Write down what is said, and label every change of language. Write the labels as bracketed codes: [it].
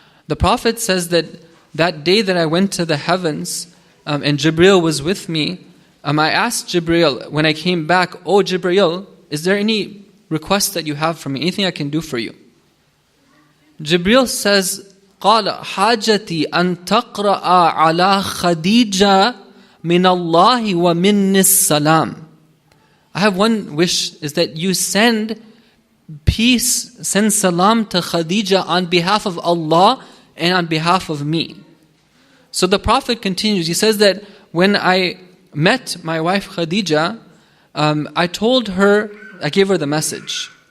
[en] The Prophet says that day that I went to the heavens and Jibreel was with me, I asked Jibreel when I came back, "Oh Jibreel, is there any request that you have for me? Anything I can do for you?" Jibreel says, [ar] قال حاجتي أن تقرأ على خديجة من الله ومن السلام. [en] I have one wish, is that you send peace, send salam to Khadija on behalf of Allah and on behalf of me. So the Prophet continues, he says that when I met my wife Khadija, I told her, I gave her the message.